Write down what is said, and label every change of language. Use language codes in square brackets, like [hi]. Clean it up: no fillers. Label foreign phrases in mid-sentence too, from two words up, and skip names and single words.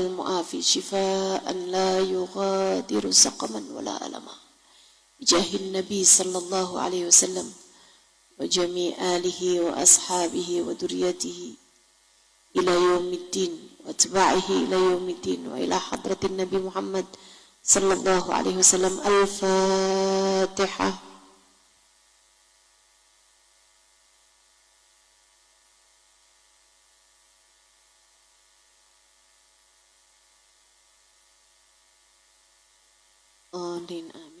[ar] معافى شفاءً لا يغادر سقماً ولا ألماً بجاه النبي صلى الله عليه وسلم وجميع آله وأصحابه وذريته إلى يوم الدين وأتباعه إلى يوم الدين وإلى حضرة النبي محمد صلى الله عليه وسلم. Al-Fatihah. آمين آمين.